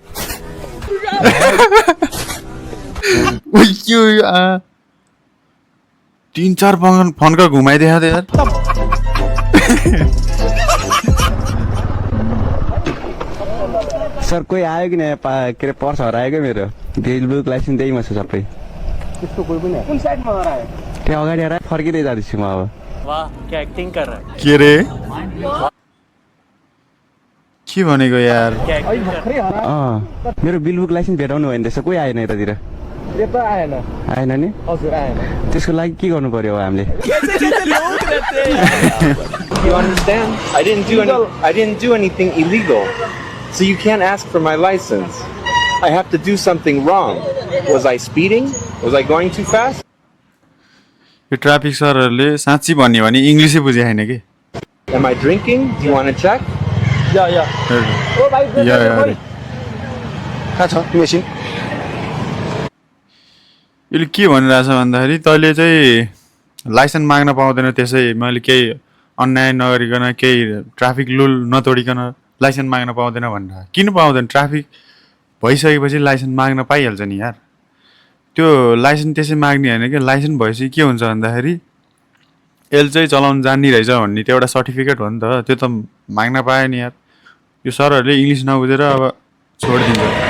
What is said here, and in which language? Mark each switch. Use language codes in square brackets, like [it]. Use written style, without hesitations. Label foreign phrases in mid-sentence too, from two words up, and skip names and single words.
[ne] तीन चार फोन का घुमाइदिएको थियो यार सर कोही आयो कि नहीं के अरे पर्स हरायो क्या मेरो बुक लाइसेन्स त्यहीमा छ सबै त्यस्तो कोही पनि कुन साइडमा हरायो त्यहाँ अगाडि हरायो फर्किँदै जाँदैछु म अब [hi] वाह क्या एक्टिंग कर रहा है [ne] के रे के भनेको यार मेरो बिल बुक लाइसेन्स भेटाउनु भयो नि त्यसो कोही आएन यतातिर आएन नि हजुर आएन त्यसको लागि के गर्नु पर्यो हामीले [en] You understand? I didn't do anything illegal. So you can't ask for my license. I have to do something wrong. Was I speeding? Was I going too fast? [ne] यो ट्राफिक सरहरूले साँच्ची भन्यो भने इङ्ग्लिसै बुझे छैन कि [en] Am I drinking? Do you want to check? या [ne] कहाँ छ मेसिन यसले के भनिरहेछ भन्दाखेरि तैँले चाहिँ लाइसेन्स माग्न पाउँदैन त्यसै मैले केही अन्याय नगरिकन केही [en] traffic rule [ne] नतोडिकन लाइसेन्स माग्न पाउँदैन भनेर किन पाउँदैन ट्राफिक भइसकेपछि लाइसेन्स माग्न पाइहाल्छ नि यार त्यो लाइसेन्स त्यसै माग्ने होइन कि लाइसेन्स भएपछि के हुन्छ भन्दाखेरि यसले चाहिँ चलाउनु जान्ने रहेछ भन्ने त्यो एउटा सर्टिफिकेट हो नि त त्यो त माग्न पायो नि यार यो सरहरूले इङ्ग्लिस नबुझेर अब छोडिदिन्छ